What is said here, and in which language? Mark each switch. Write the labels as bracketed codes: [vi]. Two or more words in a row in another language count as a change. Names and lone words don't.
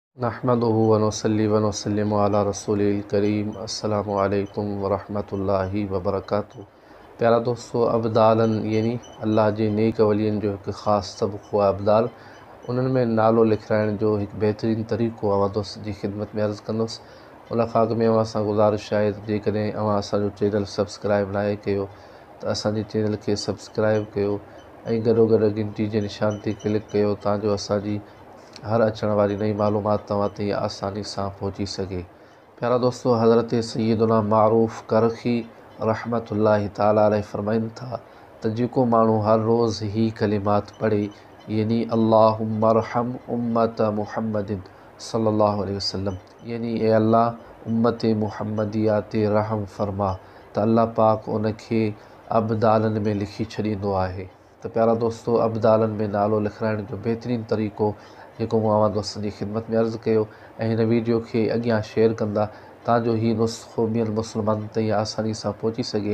[ar] نحمده ونصلي ونسلم على رسوله الكريم. السلام عليكم ورحمة الله وبركاته. [sd] प्यारा दोस्तों, अब्दालन यानी अल्लाह जे नेक वलियन जो एक ख़ास तबक़ो आहे अब्दाल। उन्हनि में नालो लिखाइण जो एक बेहतरीन तरीक़ो अवां दोस्त जी ख़िदमत में अर्ज़ कंदुसि। उन खां अॻु में अवां सां गुज़ारिश आहे त जेकॾहिं अवां असांजो चैनल सब्सक्राइब नाहे कयो त असांजे चैनल खे सब्सक्राइब कयो ऐं गॾोगॾु घंटी जे निशान ते क्लिक कयो ताजो असांजी हर अचण वारी नई मालूमात तव्हां ताईं आसानी सां पहुची सघे। प्यारा दोस्तों, हज़रत सैयदना मारूफ़ करख़ी [ar] رحمة الله تعالى عليه [sd] फरमाइनि था त जेको माण्हू हर रोज़ ही कलिमात पढ़े यानी [ar] اللهم ارحم أمة محمد صلى الله عليه وسلم [sd] यानी ए अल्लाह उम्मत मुहम्मदिया ते रहम फरमा, त अल्लाह पाक उनखे अब्दालन में लिखी छॾींदो आहे। त प्यारा दोस्तों, अब्दालन में नालो लिखाइण जो बेहतरीन तरीक़ो जेको मूं अवां दोस्तनि जी ख़िदमत में अर्ज़ु कयो ऐं हिन वीडियो खे अॻियां शेयर कंदा ताजो ही नुस्ख़ो ॿियनि मुस्लमाननि ताईं आसानी सां पहुची सघे।